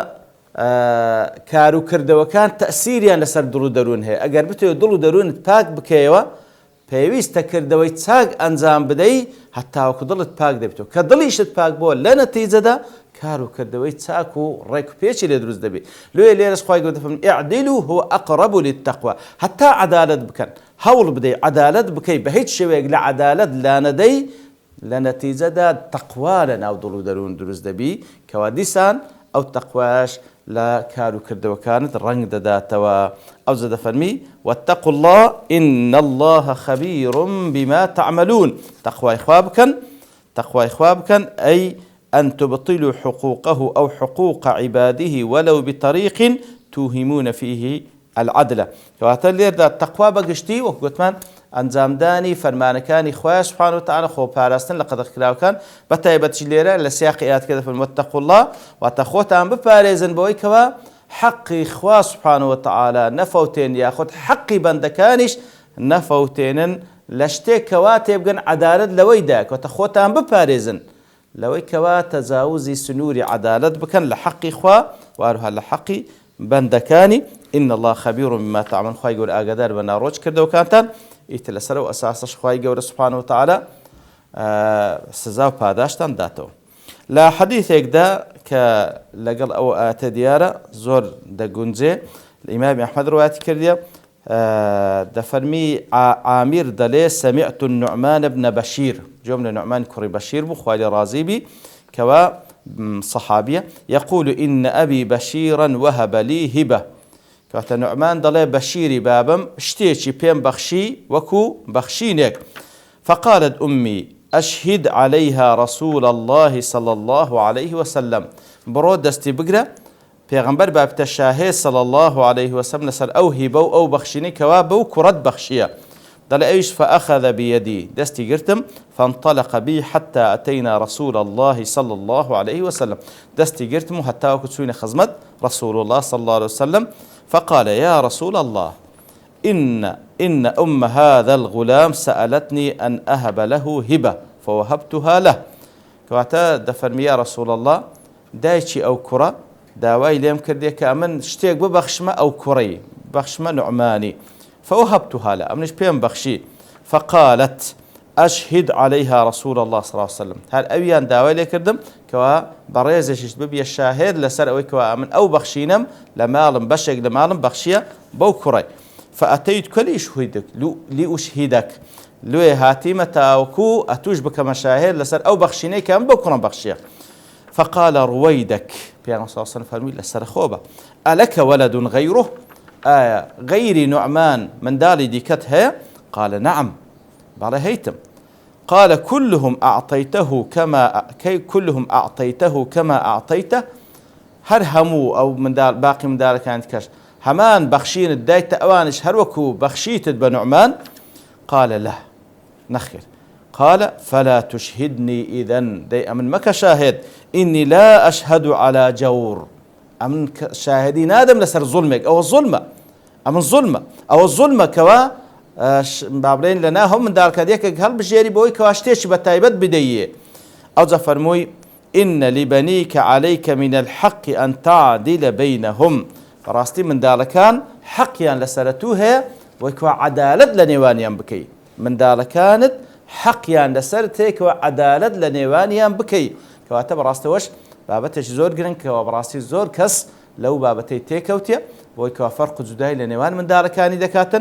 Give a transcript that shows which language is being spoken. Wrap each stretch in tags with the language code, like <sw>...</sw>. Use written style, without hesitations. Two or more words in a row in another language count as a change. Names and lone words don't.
<ckb>واتە کار و کردەوەکان تەسیریان لەسەر دڵ و دەروون هەیە. ئەگەر بتوێت دڵ و دەروونت پاک بکەیەوە پێویستە کردەوەی چاک ئەنجام بدەی هەتاوەکو دڵت پاک دەبێتەوە. کە دڵیشت پاک بووە لە نەتیجەدا کار و کردەوەی چاک و ڕێک و پێچی لێ دروست دەبێت. لێرە لێرەش خوای گەورە دەفەرمێت</ckb> <ar>اعدلوا هو أقرب للتقوى.</ar> <ckb>هەتا عەدالەت بکەن، هەوڵ بدەی عەدالەت بکەی بە هیچ شێوەیەک لە عەدالەت لا نەدەی لە نەتیجەدا تەقوا لە ناو دڵ و دەروون دروست دەبی کەوا دیسان ئەو تەقواش لا کار و کردەوەکانت ڕەنگ دەداتەوە. ئەو زە دەفەرمی</ckb> <ar>واتقوا الله إن الله خبير بما تعملون.</ar> <ckb>تەقوای خوا بکەن ئەی</ckb> <ar>أن تبطلوا حقوقه أو حقوق عباده ولو بطريق توهمون فيه العدل.</ar> <ckb>كواتە لێردا تەقوا بەگشتی وەکو گوتمان ئەنجامدانی فەرمانەکانی خوای</ckb> <ar>سوبحانە وتەعالە</ar> <ckb>خۆپاراستن لە قەدەغکراوەکان بە تایبەتی لێرە لە سیاقی ئاەتەکە دەفەرمێت</ckb> <ar>واتقوا الله</ar> <ckb>واتە خۆتان بپارێزن بەوەی کەوا حەقی خوا</ckb> <ar>سوبحانە وتەعالە</ar> <ckb>نەفەوتێن یاخود حەقی بەندەکانیش نەفەوتێنن لە شتێک کەوا تێبگەن عەدالەت لەوەیدا کەواتە خۆتان بپارێزن لەوەی کەوا تەجاوزی سنووری عەدالەت بکەن لە حەقی خوا وهروها لە حەقی بەندەکانی.</ckb> <ar>إن الله خبير بما تعملون.</ar> <ckb>خوای گەورە ئاگادار بە ناڕۆچ کردەوەکانتان ئیتر لەسەر و ئەساسەش خوای گەورە</ckb> <ar>سوبحانە وتەعالە</ar> <ckb>سزا و پاداشتان داتەوە. لە حەدیثێکدا کە لەگەڵ ئەو ئاەتە دیارە زۆر دەگونجێ ئیمامی ئەحمەد ڕوایەتی کردیە دەفەرمی عامیر دەڵێ</ckb> <ar>سەمیعت النوعمان بن بەشیر</ar> <ckb>جۆم لە نوعمان کوڕی بەشیر بوو خوای لێ ڕازی بی کەوا صحابیە</ckb> <ar>يقول إن أبي بشيرا وهب لي هبة.</ar> <ckb>کەواتە نوعمان دەڵێ بەشیری بابم شتێکی پێم بەخشی وەکو بەخشینێک.</ckb> <ar>فقالت أمي أشهد عليها رسول الله صلى الله عليه وسلم.</ar> <ckb>بڕۆ دەستی بگرە پێغەمبەر با بتە شاهێد</ckb> <ar>صلى الله عليه وسلم</ar> <ckb>لەسەر ئەو هیبە و ئەو بەخشینەی کەوا بەو کوڕەت بەخشیە. دەڵێ ئەویش</ckb> <ar>فأخذ بيدي</ar> <ckb>دەستی گرتم</ckb> <ar>فانطلق بي حتى أتينا رسول الله صلى الله عليه وسلم.</ar> <ckb>دەستی گرتم و هەتاوەکو چووینە خزمەت</ckb> <ar>رسول الله صلى الله عليه وسلم. فقال يا رسول الله إن أم هذا الغلام سألتني أن أهب له هبة فوهبتها له.</ar> <ckb>كواتا دەفەرمی</ckb> <ar>يا رسول الله</ar> <ckb>دایکی ئەو کوڕە داوای لێم کردێ کە ئەمن شتێک ببەخشمە ئەو کوڕەی بەخشمە نوعمانی</ckb> <ar>فوهبتها له</ar> <ckb>ئەمنش پێم بەخشی.</ckb> <ar>فقالت أشهد عليها رسول الله صلى الله عليه وسلم.</ar> <ckb>هەر ئەویان داوای لێ کردم کەوا بەڕێزێکیش ببیە شاهێد لەسەر ئەوەی کەوا ئەمن ئەو بەخشینەم لە ماڵم بەشێک لە ماڵم بەخشیە بەو کوڕی.</ckb> <ar>فأتيتك لأشهدك</ar> <ckb>لێ هاتیمە تاوەکو ئەتوش بکەمە شاهێد لەسەر ئەو بەخشینەی کە ئەم بەو کوڕم بەخشیە.</ckb> <ar>فقال رويدك پێغەمبەر صلى الله عليه وسلم</ar> <ckb>فەرمووی لەسەر خۆبە</ckb> <ar>ألك ولد غيره غير نعمان</ar> <ckb>منداڵی دیکەت هەیە؟</ckb> <ar>قال نعم</ar> <ckb>بەڵێ هەیتم.</ckb> <ar>قال كلهم أعطيته كما أعطيته.</ar> <ckb>هەر هەموو ئەو باقی منداڵەکانی کەش هەمان بەخشینت دایتە ئەوانش هەروەکو بەخشیتت بە نوعمان؟</ckb> <ar>قال لا نەخێر. قال فلا تشهدني إذن</ar> <ckb>دەی ئەمن مەکە شاهد</ckb> <ar>إني لا أشهد على جور.</ar> <ckb>ئەمن شاهدی نادەم لەسەر زوڵمێک ئەوە زوڵمە ئەمن زوڵمە ئەوە زوڵمە کەوا با بڵێن لەنا هەموو منداڵکەدێکێک هەڵبژێری بەوەی کەوا شتێکی بە تایبەت بدەیە. ئەو جا فەرمووی</ckb> <ar>إن لبنيك عليك من الحق أن تعدل بينهم.</ar> <ckb>ڕاستی منداڵەکان حەقیان لەسەرەتوو هەیە وەی کەوا عەدالەت لە نێوانیان بکەی. منداڵەکانت حەقیان لەسەر تێکەوە عەدالەت لە نێوانیان بکەی. کەواتە بەڕاستەوەش بابەتێکی زۆر گرنگ کەەوە بەڕاستی زۆر کەس لەو بابەتەی تێکەوتێ بۆی کەوا فەرق و جودای لە نێوان منداڵەکانی دەکاتن.</ckb>